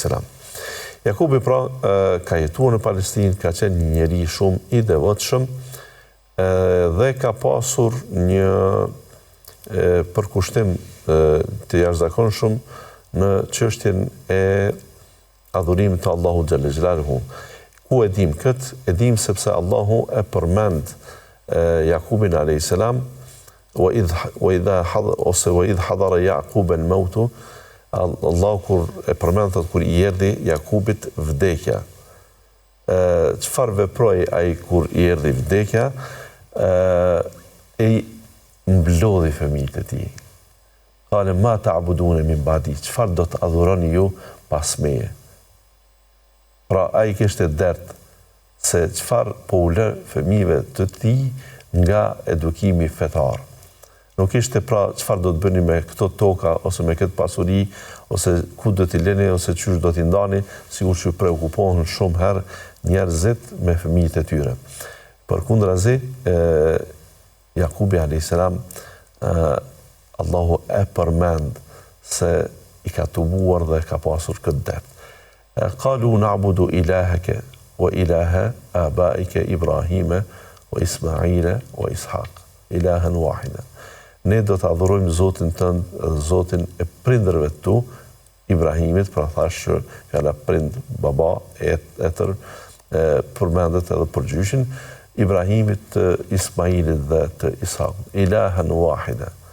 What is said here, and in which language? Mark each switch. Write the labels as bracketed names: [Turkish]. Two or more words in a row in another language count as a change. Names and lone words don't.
[Albanian] Jakubi pra ka jetuar në Palestinë, ka qenë një njeri shumë I devotshëm, dhe ka pasur një përkushtim të jashtëzakonshëm në çështjen e adhurimit të Allahut [Arabic] جل جلاله. [Albanian] Ku e dim këtë? E dim sepse Allahu e përmend Jakubin a.s. [Arabic] وإذ حضر يعقوب الموت, [Albanian] Allahu kur e përmend kur I erdhi Jakubit vdekja. Çfarë veproi ai kur I erdhi vdekja? I mblodhi fëmijët e tij. [Arabic] قال ما تعبدون من بعدي, [Albanian] çfarë do të adhuroni ju pas meje? Pra ai kishte dert se çfarë po u lë fëmijëve të tij nga edukimi fetar. Nuk ishte pra çfarë do të bëni me këto toka ose me këtë pasuri ose ku do t'i lëni ose çysh do t'i ndani, sikur që preokupohen shumë herë njerëzit me fëmijët e tyre. Përkundrazi, Jakubi a.s. Allahu e përmend se I ka tubuar dhe ka pasur këtë det. [Arabic] قالوا نعبد إلهك وإله آبائك إبراهيم وإسماعيل وإسحاق إلها واحدا. [Albanian] Ne do të adhurojmë Zotin tënd dhe Zotin e prindërve tu, Ibrahimit, pra thash që fjala prind, baba, etër, përmendet edhe për gjyshin, Ibrahimit, të Ismailit dhe të Ishakut, [Arabic] إلها واحدا.